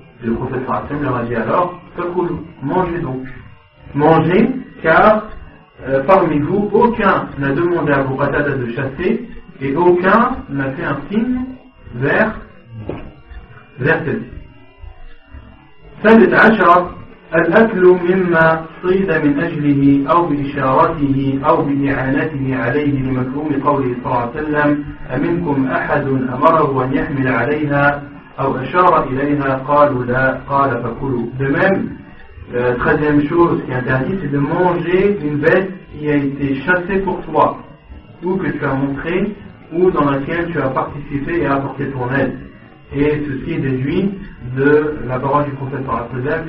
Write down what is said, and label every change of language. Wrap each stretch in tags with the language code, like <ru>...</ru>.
<fr>Et le prophète leur a dit alors: mangez donc. Mangez, car parmi vous, aucun n'a demandé à Abu Qatada de chasser et aucun n'a fait un signe vers celle-ci.</fr> <ar>الأكل مما صيد من أجله أو بإشارته أو بإعانته عليه لمفهوم قوله صلى الله عليه وسلم: أمنكم أحد أمره أن يحمل عليها أو أشار إليها قالوا لا قال فكلوا.</ar> <fr>De même, 13e chose qui est interdite, c'est de manger une bête qui a été chassée pour toi, ou que tu as montré, ou dans laquelle tu as participé et apporté ton aide. Et ceci est déduit de la parole du prophète sallallahu alayhi wa sallam.</fr>